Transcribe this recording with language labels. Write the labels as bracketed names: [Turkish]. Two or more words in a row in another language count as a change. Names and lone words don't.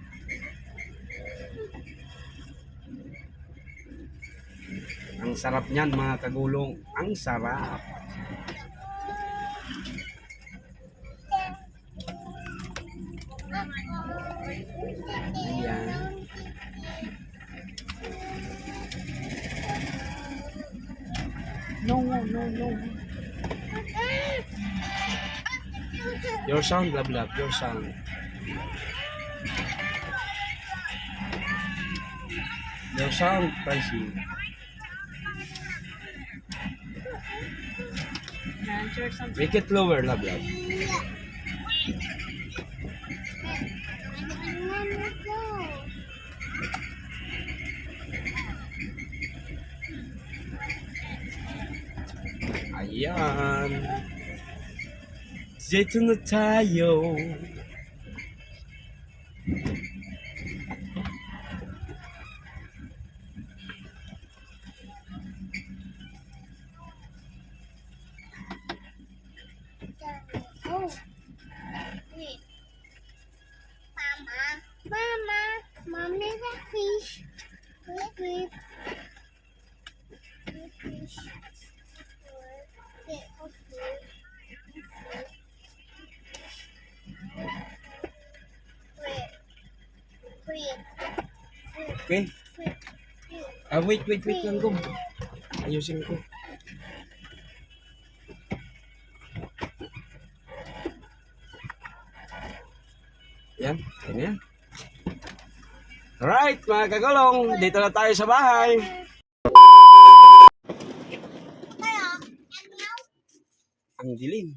[Filipino] Ang sarap niyan mga kagulong. Ang sarap. Ayan. [English] No, no, no. Your sound, love, love. Your sound. Your sound, Pricey. Answer something. Make it lower, love, love. [Filipino] Ayan. Dito na tayo. Oh. [English] Wait. Mama, mommy, the fish. Wait. The fish. Okay? [Filipino] Wait lang ko. Ayusin ko. Yan, yan. Alright, mga kagulong, dito na tayo sa bahay. Ang dilim.